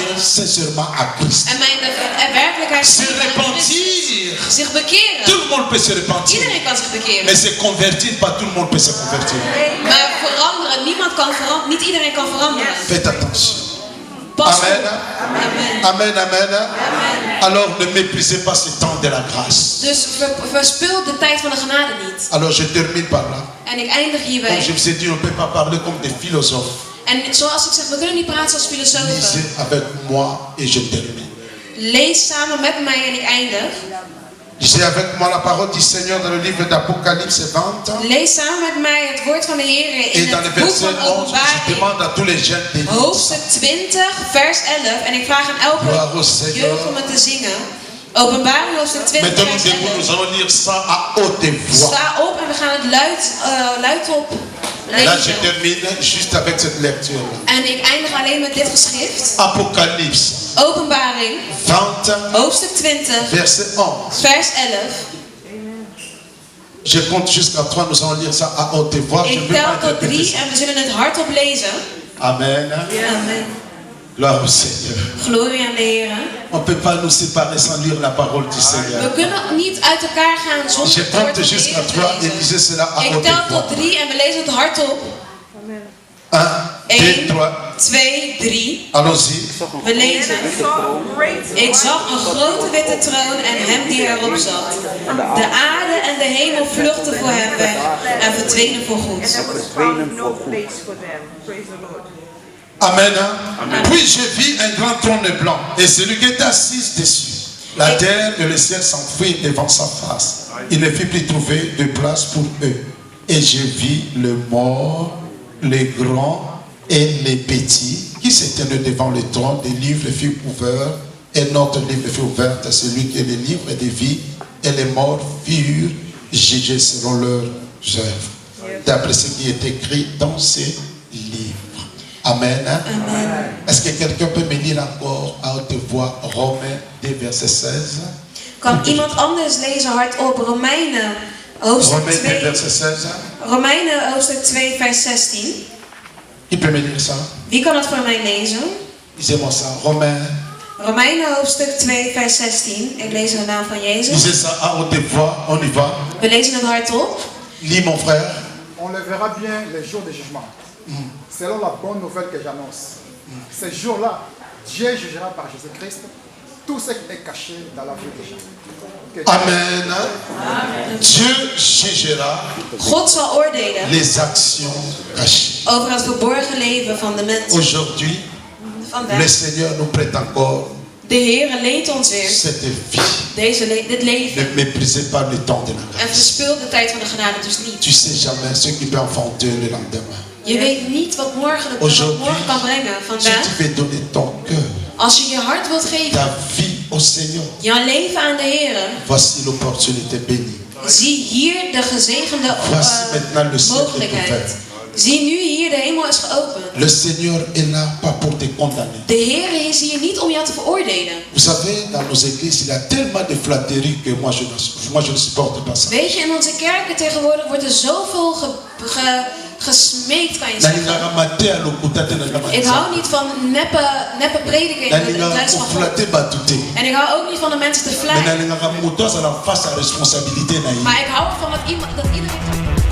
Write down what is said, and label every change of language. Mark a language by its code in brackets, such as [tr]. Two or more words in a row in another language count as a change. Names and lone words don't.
[nl] veranderen. [fr] sincèrement à Christ. [nl] En mijn werkelijkheid [fr] Se repentir. [nl] zich bekeren. [fr] Tout le monde peut se repentir. [nl] Iedereen kan zich bekeren. [fr] Mais se convertir, pas tout le monde peut se convertir. [nl] Maar veranderen, niemand kan veranderen. Niet iedereen kan veranderen. [fr] Faites attention. [nl] Pas Amen. op. Amen. Amen, amen. [fr] Alors ne méprisez pas ce temps de la grâce. [nl] Dus verspil de tijd van de genade niet. [fr] Alors je termine par là. [nl] En ik eindig [fr] Comme [nl] hierbij. [fr] je vous ai dit, on ne peut pas parler comme des philosophes. [nl] En zoals ik zeg, we kunnen niet praten als filosofen. [fr] Lisez avec moi et je termine. [nl] Lees samen met mij en ik eindig. [fr] Lisez avec moi la parole du Seigneur dans le livre d'Apocalypse 20. [nl] Lees samen met mij het woord van de Heer in [fr] Et dans le [nl] het boek [fr] verset [nl] van [fr] 11, je [nl] Openbaring. [fr] demande à tous les jeunes d'élite. [nl] Hoofdstuk 20, vers 11. En ik vraag aan [fr] Gloire [nl] elke [fr] au Seigneur. [nl] jeugd om het te zingen. Openbaring, hoofdstuk 20, [fr] Maintenant [nl] vers [fr] nous debout, [nl] 11. [fr] nous allons lire ça à haute voix. [nl] Sta op en we gaan het luidop [fr] Là, je [nl] lezen. [fr] termine juste avec cette lecture. [nl] En ik eindig alleen met dit geschrift. [fr] Apocalypse [nl] Openbaring, [fr] 20, [nl] hoofdstuk 20, [fr] verset 11. [nl] vers 11. [fr] Je compte jusqu'à 3, nous allons lire ça à haute voix. Je [nl] Ik [fr] veux pas [nl] tel tot [fr] interpréter [nl] 3 [fr] ça. [nl] en we zullen het hardop lezen. Amen. Amen. [fr] Gloire au Seigneur. [nl] Glorie aan de Heer. [fr] On ne peut pas nous séparer sans lire la parole du [nl] We [fr] Seigneur. [nl] kunnen niet uit elkaar gaan [fr] Je [nl] zonder het woord [fr] compte [nl] van de [fr] jusqu'à [nl] Heer [fr] 3 [nl] te [fr] et [nl] lezen. [fr] lisez cela à [nl] Ik [fr] haute [nl] tel [fr] voix. [nl] tot 3 en we lezen het hardop. [fr] 1, 2, [nl] 1, [fr] 3. [nl] 2, 3. [fr] Allons-y. [nl] We lezen. Ik zag een grote witte troon en hem die erop zat. De aarde en de hemel vluchtten voor hem weg en verdwenen voor goed. Amen. [fr] Puis je vis un grand trône blanc et celui qui était assis dessus. La terre et le ciel s'enfuirent devant sa face. Il ne fit plus trouver de place pour eux. Et je vis le mort, les grands et les petits qui se tenaient devant le trône. Des livres furent ouverts et notre livre fut ouvert à celui qui est le livre de vie. Et les morts furent jugés selon leurs œuvres, d'après ce qui est écrit dans ces livres. Amen. Amen. Est-ce que quelqu'un peut me lire encore à haute voix Romains 2 verset 16? [nl] Kan iemand anders lezen hardop? Romeinen hoofdstuk [fr] Romains 2 2, verset 16. [nl] Romeinen hoofdstuk 2 vers 16. [fr] Qui peut me lire ça? [nl] Wie kan het voor mij lezen? [fr] Lisez-moi ça. Romains. [nl] Romeinen hoofdstuk 2 vers 16. Ik lees in de naam van Jezus. [fr] Lisez ça à haute voix. On y va. [nl] We lezen het hardop. [fr] Lis mon frère. On le verra bien les jours de jugement. Selon la bonne nouvelle que j'annonce. Ces jours-là, Dieu jugera par Jésus-Christ tout ce qui est caché dans la vie des gens. Que Amen. Dieu jugera [nl] God zal oordelen [fr] les actions cachées. [nl] over het verborgen leven van de mensen. [fr] Aujourd'hui, [nl] Vandaag. [fr] le Seigneur nous prête encore [nl] De Heer leent ons weer [fr] cette vie. [nl] dit leven. [fr] Ne méprisez pas le temps de la [nl] En [fr] grâce. [nl] verspil de tijd van de genade dus niet. [fr] Tu sais jamais ce qui peut enfanter le lendemain. [nl] Je weet niet wat morgen kan brengen. [fr] Si [nl] Vandaag, [fr] tu veux donner ton cœur, [nl] als je je hart wilt geven, [fr] ta vie au Seigneur, [nl] jouw leven aan de Heer, [fr] voici l'opportunité bénie. [nl] zie hier de gezegende [fr] Voici maintenant le ciel est [nl] mogelijkheid. [fr] ouvert. [nl] Zie nu hier, de hemel is geopend. [fr] Le Seigneur est là pas pour te condamner. [nl] De Heer is hier niet om jou te veroordelen. [fr] Vous savez, dans nos églises, il y a tellement de flatteries que moi je ne supporte pas ça. [nl] Weet je, in onze kerken tegenwoordig wordt er zoveel gesmeekt, kan je zeggen. Ik hou niet van neppe predikingen in het huis van God. En ik hou ook niet van de mensen te vleien. Maar ik hou ervan dat iedereen